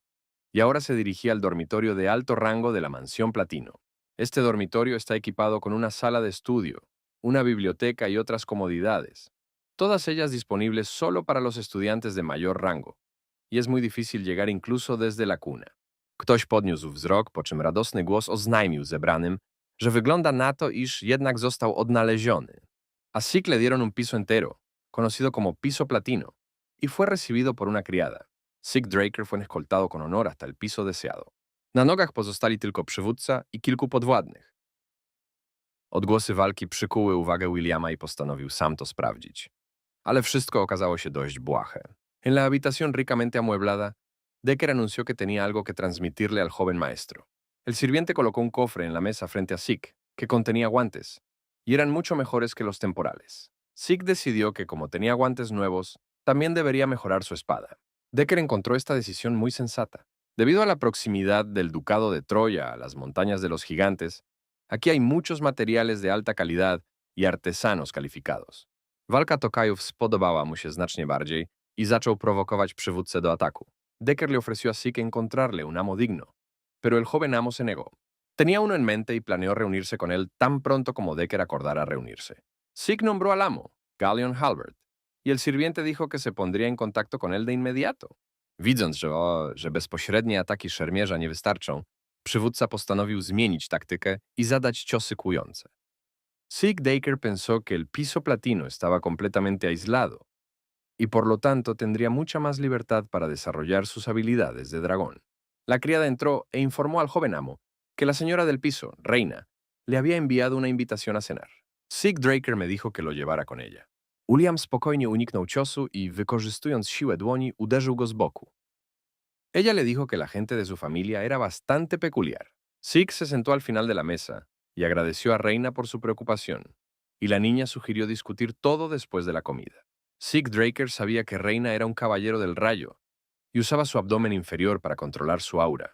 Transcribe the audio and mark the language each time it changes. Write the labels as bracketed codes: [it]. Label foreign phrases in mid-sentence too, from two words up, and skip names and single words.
[es] Y ahora se dirigía al dormitorio de alto rango de la Mansión Platino. Este dormitorio está equipado con una sala de estudio, una biblioteca y otras comodidades, todas ellas disponibles solo para los estudiantes de mayor rango, y es muy difícil llegar incluso desde la cuna. [pl] Ktoś podniósł wzrok, po czym radosny głos oznajmił zebranym, że wygląda na to, iż jednak został odnaleziony. [es] A Sig le dieron un piso entero, conocido como piso platino, y fue recibido por una criada. Sig Draker fue escoltado con honor hasta el piso deseado. [pl] Na nogach pozostali tylko przywódca i kilku podwładnych. Odgłosy walki przykuły uwagę Williama i postanowił sam to sprawdzić. Ale wszystko okazało się dość błahe. [es] En la habitación ricamente amueblada, Decker anunció que tenía algo que transmitirle al joven maestro. El sirviente colocó un cofre en la mesa frente a Sig, que contenía guantes, y eran mucho mejores que los temporales. Sig decidió que como tenía guantes nuevos, también debería mejorar su espada. Decker encontró esta decisión muy sensata. Debido a la proximidad del Ducado de Troya a las montañas de los gigantes, aquí hay muchos materiales de alta calidad y artesanos calificados. [pl] Walka Tokajów spodobała mu się znacznie bardziej i zaczął prowokować przywódcę do ataku. [es] Decker le ofreció a Sig encontrarle un amo digno, pero el joven amo se negó. Tenía uno en mente y planeó reunirse con él tan pronto como Decker acordara reunirse. Sig nombró al amo, Gallion Halbert, y el sirviente dijo que se pondría en contacto con él de inmediato. [pl] Widząc, że bezpośrednie ataki szermierza nie wystarczą, przywódca postanowił zmienić taktykę i zadać ciosy kłujące. [es] Sig Draker pensó que el piso platino estaba completamente aislado y por lo tanto tendría mucha más libertad para desarrollar sus habilidades de dragón. La criada entró e informó al joven amo que la señora del piso, Reina, le había enviado una invitación a cenar. Sig Draker me dijo que lo llevara con ella. [pl] William spokojnie uniknął ciosu i, wykorzystując siłę dłoni, uderzył go z boku. [es] Ella le dijo que la gente de su familia era bastante peculiar. Sig se sentó al final de la mesa y agradeció a Reina por su preocupación, y la niña sugirió discutir todo después de la comida. Sig Draker sabía que Reina era un caballero del rayo y usaba su abdomen inferior para controlar su aura.